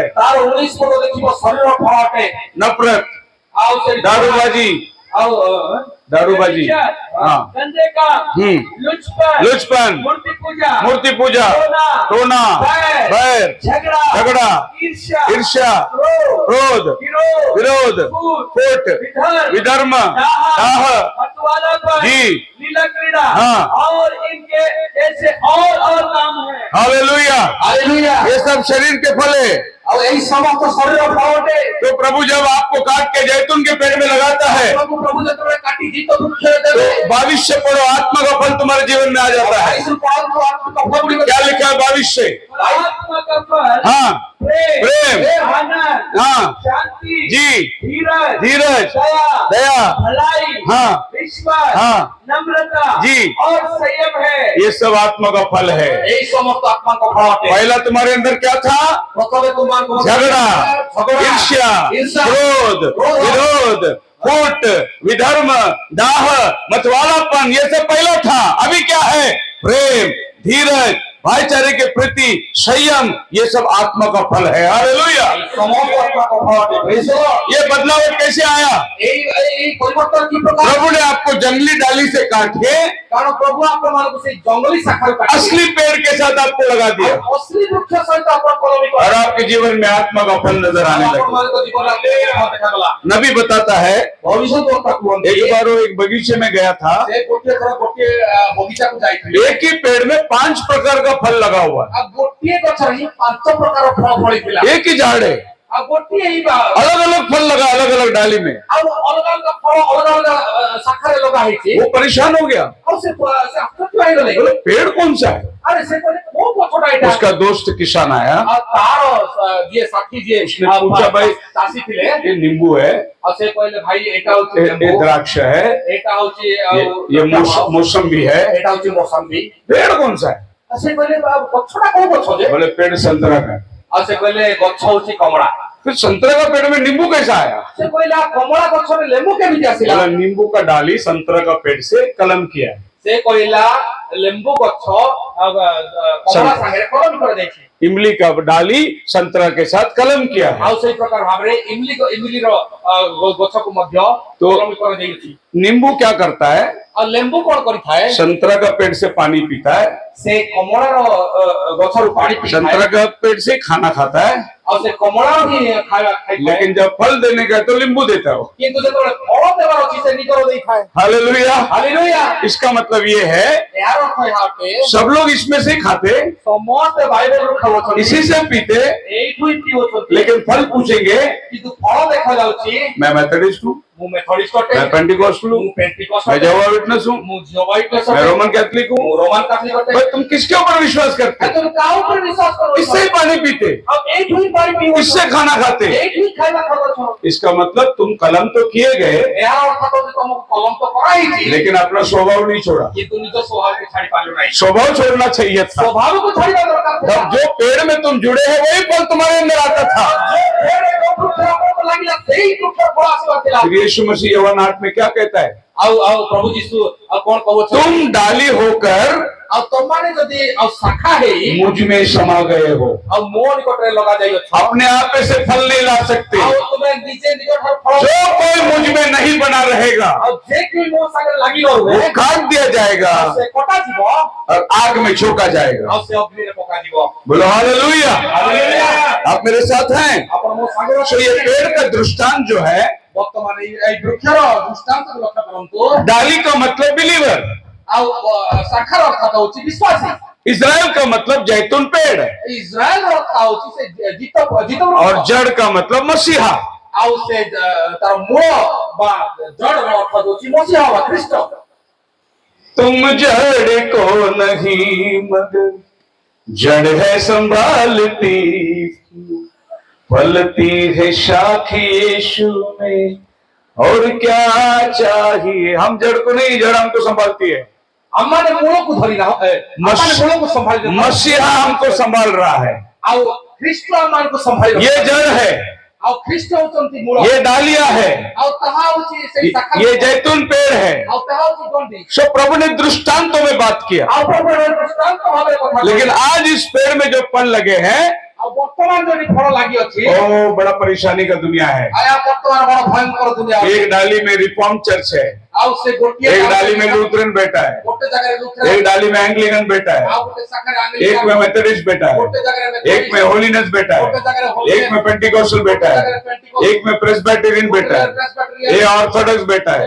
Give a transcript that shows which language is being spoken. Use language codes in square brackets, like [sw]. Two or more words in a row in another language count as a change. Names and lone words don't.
[or] ତାର 19 ପଦ ଦେଖିବ ଶରୀର ଫଳ ଅଟେ। [hi] नफरत, [or] ଆଉ ସେ [hi] दारूबाजी, [or] ଆଉ [hi] दारूबाजी, हाँ, गंदे का, लुचपन, मूर्ति पूजा, टोना, बैर, झगड़ा, ईर्ष्या, क्रोध, विरोध, फूट, विधर्म, दाह, जी, लीला क्रीड़ा, हाँ। और इनके ऐसे और काम है। हालेलुया। [or] ହାଲେଲୁୟା। [hi] ये सब शरीर के फल है। [or] ଆଉ ଏଇ ସମସ୍ତ ଶରୀର ଫଳ ଅଟେ। [hi] तो प्रभु जब आपको काट के जैतून के पेड़ में लगाता है [or] ପ୍ରଭୁ ଯେତେବେଳେ କାଟି ଜିତ ବୃକ୍ଷରେ ଦେବେ [hi] तो भविष्य पढ़ो, आत्मा का फल तुम्हारे जीवन में आ जाता है। [or] ବାଇଶରୁ ପଳନ୍ତୁ ଆତ୍ମିକ ଫଳ ଗୁଡ଼ିକ [hi] क्या लिखा है भविष्य? आत्मा का फल, हाँ, प्रेम, प्रेम, आनंद, हाँ, शांति, जी, धीरज, धीरज, दया, भलाई, हाँ, विश्वास, हाँ, नम्रता, जी, और संयम है। ये सब आत्मा का फल है। [or] ଏଇ ସମସ୍ତ ଆତ୍ମାଙ୍କ ଫଳ ଅଟେ। [hi] पहला तुम्हारे अंदर क्या था? [or] ପ୍ରଥମେ ତୁମମାନଙ୍କୁ [hi] झगड़ा, ईर्ष्या, क्रोध, विरोध, फूट, विधर्म, दाह, मतवालापन, ये सब पहला था। अभी क्या है? प्रेम, धीरज, भाईचारे के प्रति संयम, ये सब आत्मा का फल है। हालेलुया। [or] ସମସ୍ତ ଆତ୍ମାଙ୍କ ଫଳ ଅଟେ। [en] Praise the Lord। [hi] ये बदलाव कैसे आया? [or] ଏଇ ପରିବର୍ତ୍ତନ କି ପ୍ରକାର? [hi] प्रभु ने आपको जंगली डाली से काट के [or] କାରଣ ପ୍ରଭୁ ଆପଣମାନଙ୍କୁ ସେଇ ଜଙ୍ଗଲୀ ଶାଖାରୁ କାଟି [hi] असली पेड़ के साथ आपको लगा दिया [or] ଅଶ୍ଳୀ ବୃକ୍ଷ ସହିତ ଆପଣ କଲମୀ [hi] और आपके जीवन में आत्मा का फल नजर आने लगा। [or] ଆପଣମାନଙ୍କ ଜୀବନରେ ଦେଖାଗଲା। [hi] नबी बताता है, [or] ଭବିଷ୍ୟତ କୁହନ୍ତି [hi] एक बार वो एक बगीचे में गया था, [or] ସେ ଗୋଟିଏ ଥର ଗୋଟିଏ ବଗିଚାକୁ ଯାଇଥିଲେ। [hi] एक ही पेड़ में 5 प्रकार का फल लगा हुआ है। [or] ଆଉ ଗୋଟିଏ ଗଛରେ ହିଁ 5 ପ୍ରକାର ଫଳ ଫଳିଥିଲା। [hi] एक ही झाड़ है, [or] ଆଉ ଗୋଟିଏ ହିଁ [hi] अलग अलग फल लगा अलग अलग डाली में। [or] ଆଉ ଅଲଗା ଅଲଗା ଫଳ ଅଲଗା ଅଲଗା ଶାଖାରେ ଲଗା ହେଇଛି। [hi] वो परेशान हो गया, [or] ଆଉ ସେ ଆଶ୍ଚର୍ଯ୍ୟ ହେଇଗଲେ। [hi] बोले पेड़ कौन सा है? [or] ଆରେ ସେ କହିଲେ କୋଉ ଗଛଟା ଏଇଟା? [hi] उसका दोस्त किसान आया, [or] ଆଉ ତାର ଯିଏ ସାଥୀ ଯିଏ [hi] उसने पूछा, भाई [or] ଚାଷୀ ଥିଲେ [hi] ये नींबू है, [or] ଆଉ ସେ କହିଲେ ଭାଇ ଏଇଟା ହଉଛି [hi] ये [or] ଲେମ୍ବୁ, [hi] द्राक्ष है, [or] ଏଇଟା ହଉଛି [hi] ये मौसम्बी है, [or] ଏଇଟା ହଉଛି ମୌସମ୍ବୀ। [hi] पेड़ कौन सा है? [or] ଆଉ ସେ କହିଲେ ଗଛଟା କୋଉ ଗଛ ଯେ? [hi] बोले पेड़ संतरा का है। [or] ଆଉ ସେ କହିଲେ ଗଛ ହଉଛି କମଳା। [hi] फिर संतरे का पेड़ में नींबू कैसा आया? [or] ସେ କହିଲା କମଳା ଗଛରେ ଲେମ୍ବୁ କେମିତି ଆସିଲା? [hi] बोला नींबू का डाली संतरा का पेड़ से कलम किया है। [or] ସେ କହିଲା ଲେମ୍ବୁ ଗଛ କମଳା ସାଙ୍ଗରେ କଲମ କରାଯାଇଛି। [hi] इमली का डाली संतरा के साथ कलम किया है। [or] ଆଉ ସେଇ ପ୍ରକାର ଭାବରେ ଇମଲିର ଗଛକୁ ମଧ୍ୟ କଲମ କରାଯାଇଛି। [hi] नींबू क्या करता है? [or] ଆଉ ଲେମ୍ବୁ କଣ କରିଥାଏ? [hi] संतरा का पेड़ से पानी पीता है, [or] ସେ କମଳାର ଗଛରୁ ପାଣି ପିଇଥାଏ। [hi] संतरा का पेड़ से खाना खाता है, [or] ଆଉ ସେ କମଳାର ହିଁ ଖାଇଥାଏ। [hi] लेकिन जब फल देने का है तो नींबू देता हो। [or] କିନ୍ତୁ ଯେତେବେଳେ ଫଳ ଦେବାର ଅଛି ସେ ନିଜର ଦେଇଥାଏ। [hi] हालेलुया। [or] ହାଲେଲୁୟା। [hi] इसका मतलब ये है [or] ଏହାର ଅର୍ଥ ଏହା ଅଟେ [hi] सब लोग इसमें से खाते, [or] ସମସ୍ତେ ବାଇବେଲରୁ ଖାଉଛନ୍ତି, [hi] इसी से पीते, [or] ଏଇଠୁ ହିଁ ପିଉଛନ୍ତି। [hi] लेकिन फल पूछेंगे, [or] କିନ୍ତୁ ଫଳ ଦେଖାଯାଉଛି [hi] मैं मेथडिस्ट हूँ, [or] ମୁଁ ମେଥଡିଷ୍ଟ ଅଟେ, [hi] मैं पेंटिकॉस्टल हूँ, [or] ମୁଁ ପେଣ୍ଟିକଷ୍ଟ [hi] मैं [or] ଅଟେ, [hi] जेहोवा विटनेस हूँ, [or] ମୁଁ ଜିहोଭା ୱିଟନେସ୍ [hi] मैं [or] ଅଟେ, [hi] रोमन कैथलिक हूँ। [or] ମୁଁ ରୋମାନ କାଥଲିକ ଅଟେ। [hi] भाई तुम किसके ऊपर विश्वास करते हो? [or] ତୁମେ କାହା ଉପରେ ବିଶ୍ୱାସ କରୁଛ? [hi] इससे ही पानी पीते, [or] ଆଉ ଏଇଠୁ ହିଁ ପାଣି ପିଉଛ, [hi] इससे खाना खाते। [or] ଏଇଠୁ ହିଁ ଖାଇବା ଖାଉଛ। [hi] इसका मतलब तुम कलम तो किए गए, [or] ଏହାର ଅର୍ଥ ହେଉଛି ତମକୁ କଲମ ତ କରାହେଇଛି, [hi] लेकिन अपना स्वभाव नहीं छोड़ा। [or] କିନ୍ତୁ ନିଜ ସ୍ୱଭାବକୁ ଛାଡି ପାରିଲ ନାହିଁ। [hi] स्वभाव छोड़ना चाहिए था। [or] ସ୍ୱଭାବକୁ ଛାଡିବା ଦରକାର ଥିଲା। [hi] तब जो पेड़ में तुम जुड़े हैं वही फल तुम्हारे अंदर आता था। [or] ଯୋଉ ବୃକ୍ଷ ଆପଣଙ୍କୁ ଲାଗିଲା ସେଇ ବୃକ୍ଷ ଫଳ ଆସିବାର ଥିଲା। [hi] फिर यीशु मसीह यूहन्ना 8 में क्या कहता है? [or] ଆଉ ପ୍ରଭୁ ଯୀଶୁ ଆଉ କଣ କହୁଛନ୍ତି [hi] तुम डाली होकर [or] ଆଉ ତମମାନେ ଯଦି ଆଉ ଶାଖା ହେଇ [hi] मुझ में समा गए हो, [or] ଆଉ ମୋ ନିକଟରେ ଲଗା ଯାଇଅଛ [hi] अपने आप से फल नहीं ला सकते। [or] ଆଉ ତୁମେ ନିଜେ ନିଜ ଠାରୁ ଫଳ [hi] जो कोई मुझ में नहीं बना रहेगा [or] ଆଉ ଯେ କି ମୋ ସାଙ୍ଗରେ ଲାଗି ନ [hi] वो [or] ରୁହେ [hi] काट दिया जाएगा [or] ସେ କଟା ଯିବ [hi] और आग में झोंका जाएगा। [or] ଆଉ ସେ ଅଗ୍ନିରେ ପକାଯିବ। [hi] बोलो हालेलुया। [or] ହାଲେଲୁୟା। [hi] आप मेरे साथ हैं? [or] ଆପଣ ମୋ ସାଙ୍ଗରେ [hi] तो ये पेड़ का दृष्टांत जो है, [or] ବର୍ତ୍ତମାନ ଏଇ ବୃକ୍ଷର ଦୃଷ୍ଟାନ୍ତକୁ ଲକ୍ଷ୍ୟ କରନ୍ତୁ [hi] डाली का मतलब बिलीवर, [or] ଆଉ ଶାଖାର ଅର୍ଥ ହଉଛି ବିଶ୍ୱାସୀ [hi] इज़राइल का मतलब जैतून पेड़, [or] ଇସ୍ରାଏଲର ଅର୍ଥ ହଉଛି ସେ ଜିତ [hi] और जड़ का मतलब मसीहा। [or] ଆଉ ସେ ତାର ମୂଳ ବା ଜଡ଼ର ଅର୍ଥ ହଉଛି ମସିହା ବା ଖ୍ରୀଷ୍ଟ। [hi] तुम जड़ को नहीं मगर जड़ है संभालती, फलती है शाख यीशु में, और क्या चाहिए। हम जड़ को नहीं, जड़ हमको संभालती है। [or] ଆମମାନେ ମୂଳକୁ ଧରି ଆମମାନେ ମୂଳକୁ ସମ୍ଭାଳି [hi] मसीहा हमको संभाल रहा है। [or] ଆଉ ଖ୍ରୀଷ୍ଟ ଆମମାନଙ୍କୁ ସମ୍ଭାଳି [hi] ये जड़ है, [or] ଆଉ ଖ୍ରୀଷ୍ଟ ହଉଛନ୍ତି ମୂଳ [hi] ये डालिया है, [or] ଆଉ ତାହା ହଉଛି ସେଇ ଶାଖା [hi] ये जैतून पेड़ है। [or] ଆଉ ତାହା ହଉଛି ଗଣ୍ଡି [hi] सो प्रभु ने दृष्टांतों में बात किया, [or] ଆଉ ପ୍ରଭୁର ଦୃଷ୍ଟାନ୍ତ ଭାବରେ କଥା [hi] लेकिन आज इस पेड़ में जो फल लगे हैं, [or] ଆଉ ବର୍ତ୍ତମାନ ଯଦି ଫଳ ଲାଗିଅଛି [hi] ओ बड़ा परेशानी का दुनिया है। [or] ଆୟା ବର୍ତ୍ତମାନ ବଡ଼ ଭୟଙ୍କର ଦୁନିଆ ଅଛି। [hi] एक डाली में रिफॉर्म चर्च है, [or] ଆଉ ସେ ଗୋଟିଏ [hi] एक डाली में लूथरन बेटा है, [or] ଗୋଟେ ଜାଗାରେ ଲୁଥେରାନ [hi] एक डाली में एंग्लिकन बेटा है, [or] ଆଉ ଗୋଟେ ଶାଖାରେ [hi] एक [or] ଆଙ୍ଗଲିକାନ [hi] में मेथोडिस्ट बेटा [or] ଗୋଟେ [hi] है, [or] ଜାଗାରେ [hi] एक में होलीनेस बेटा है, एक में पेंटिकोस्टल बेटा है, एक में प्रेस्बिटेरियन बेटा है, ये ऑर्थोडॉक्स बेटा है,